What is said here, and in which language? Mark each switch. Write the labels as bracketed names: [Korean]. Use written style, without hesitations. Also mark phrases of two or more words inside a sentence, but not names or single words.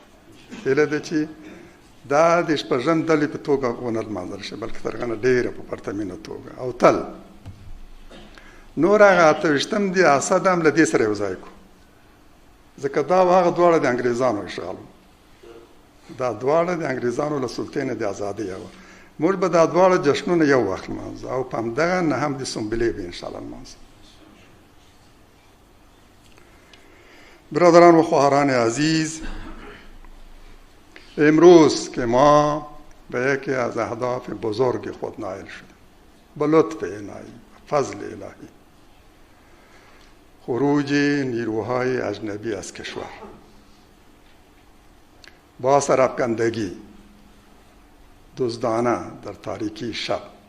[Pashto] هیله ده چې دا د شپږم ډلې په توګه ونه لمانځل شي بلکې تر هغه نه ډېره په پرتمینه توګه او تل نور هغه اته ویشتم د اسد هم له دې سره یو ځای کړو ځکه دا هغه دواړه د انګریزانو اشغال دا دواړه د انګریزانو له سلطې د ازادۍ وه. موږ به دا دواړه جشنونه یو وخت لمانځو او په همدغه نه هم د سنبلې به انشاءالله لمانځو. [Persian] برادران و خواهران عزیز، امروز که ما به یکی از اهداف بزرگ خود نائل شدیم به لطف الهی فضل الهی، خروج نیروهای اجنبی از کشور با سرافکندگی دزدانه در تاریکی شب